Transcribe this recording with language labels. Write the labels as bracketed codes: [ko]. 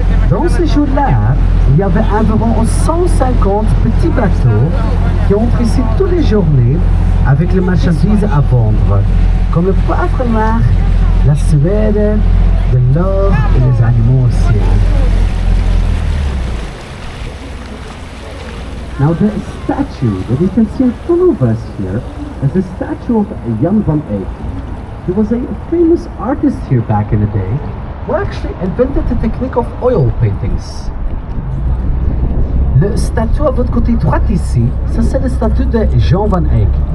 [fr] Dans ces jours-là, il y avait environ 150 petits bateaux qui entrent ici toutes les journées avec les marchandises à vendre, comme le poivre noir, la Suède, de l'or et les animaux aussi. [en] Now the statue that you can see in front of us here is the statue of Jan van Eyck. He was a famous artist here back in the day who actually invented the technique of oil paintings. [fr] Le statue à votre côté droit ici, ça c'est le statue de Jan van Eyck.